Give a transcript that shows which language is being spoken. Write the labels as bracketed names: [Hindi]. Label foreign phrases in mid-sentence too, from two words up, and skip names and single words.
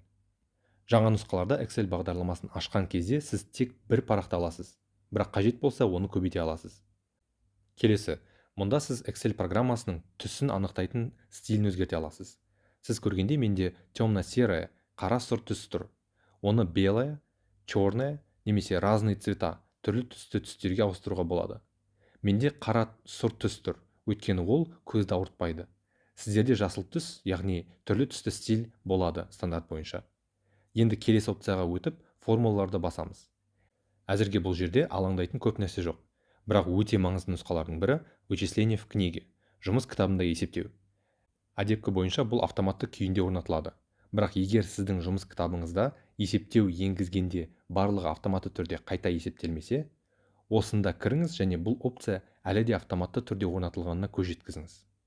[Kazakh] Жаңа нұсқаларда Excel бағдарламасын ашқан кезде сіз тек бір парақты аласыз, бірақ қажет болса оны көбейте аласыз. Келесі, мұнда сіз Excel программасының түсін анықтайтын стилін өзгерте аласыз. Сіз көргенде менде темно-серая, қара сұр түс тұр. [Russian] Оны белая, черная немесе разные цвета, [Kazakh] түрлі түсті түстерге ауыстыруға болады. Менде қара сұр түс тұр, өйткені ол көзді ауыртпайды. Сіздерде жасыл түс, яғни түрлі түсті стиль болады стандарт бойынша. Енді келесі опцияға өтіп, формулаларды басамыз. Әзірге бұл жерде алаңдайтын көп нәрсе жоқ. Бірақ өте маңызды нұсқалардың бірі [Russian] вычисление в книге, [Kazakh] жұмыс кітабында есептеу. Әдепкі бойынша бұл автоматты күйінде орнатылады. Бірақ егер сіздің жұмыс кітабыңызда есептеу енгізгенде барлығы автоматты түрде қайта есептелмесе, осында кіріңіз және бұл опция әлі де автоматты түрде орнатылғанына көз жеткізіңіз.